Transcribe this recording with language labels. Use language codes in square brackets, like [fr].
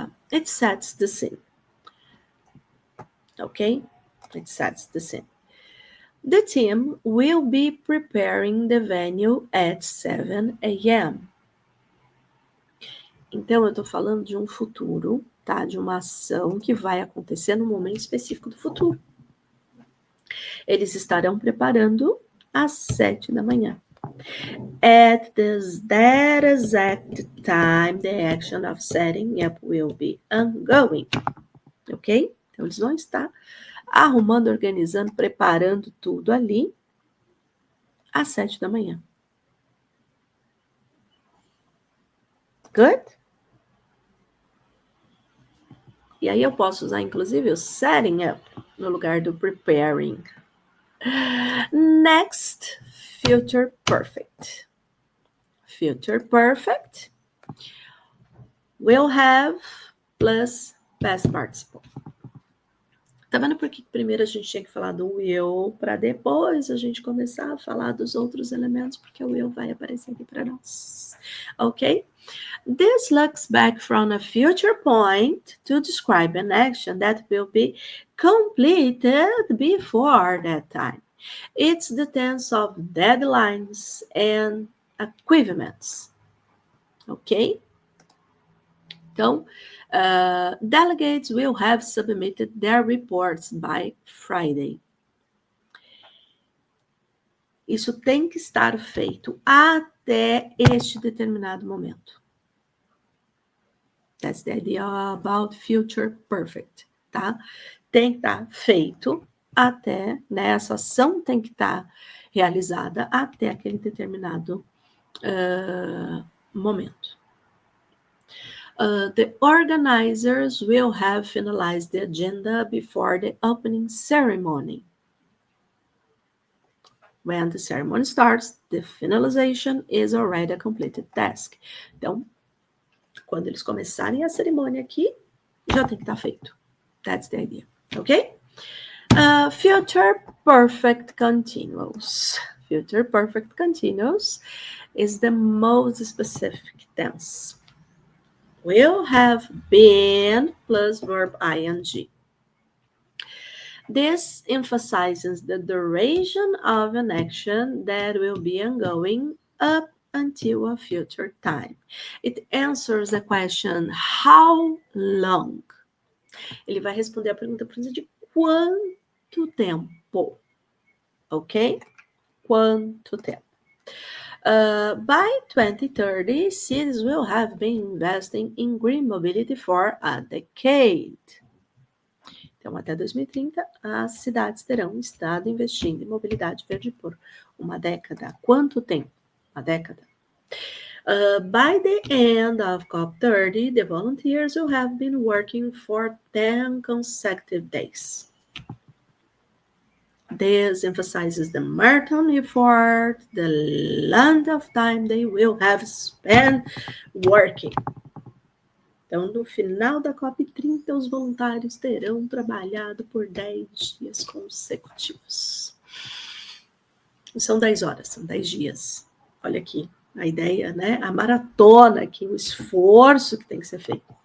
[en] It sets the scene. Okay, it sets the scene. The team will be preparing the venue at 7 a.m. [pt] Então, eu estou falando de um futuro, tá? De uma ação que vai acontecer num momento específico do futuro. Eles estarão preparando às 7 da manhã. [en] At that exact time, the action of setting up will be ongoing. Ok? [pt] Então, eles vão estar arrumando, organizando, preparando tudo ali às 7 da manhã. [en] Good? [pt] E aí eu posso usar, inclusive, o setting up no lugar do preparing. [en] Next, future perfect. Future perfect will have plus past participle. [pt] Tá vendo por que primeiro a gente tinha que falar do will para depois a gente começar a falar dos outros elementos, porque o will vai aparecer aqui para nós. [en] Ok? This looks back from a future point to describe an action that will be completed before that time. It's the tense of deadlines and achievements. Ok? [pt] Então, [en] delegates will have submitted their reports by Friday. [pt] Isso tem que estar feito até este determinado momento. [en] That's the idea about future perfect, tá? [pt] Tem que estar feito até, né? Essa ação tem que estar realizada até aquele determinado momento. [en] The organizers will have finalized the agenda before the opening ceremony. When the ceremony starts, the finalization is already a completed task. [pt] Então, quando eles começarem a cerimônia aqui, já tem que estar feito. [en] That's the idea. Okay? Future perfect continuous. Future perfect continuous is the most specific tense. Will have been plus verb ing. This emphasizes the duration of an action that will be ongoing up until a future time. It answers the question, how long? [pt] Ele vai responder a pergunta de quanto tempo? Ok? Quanto tempo? [en] By 2030, cities will have been investing in green mobility for a decade. [pt] Então, até 2030, as cidades terão estado investindo em mobilidade verde por uma década. Quanto tempo? Uma década. [en] By the end of COP30, the volunteers will have been working for 10 consecutive days. This emphasizes the marathon effort, the length of time they will have spent working. [pt] Então, no final da COP30, os voluntários terão trabalhado por 10 dias consecutivos. São 10 horas, são 10 dias. Olha aqui a ideia, né? A maratona aqui, o esforço que tem que ser feito.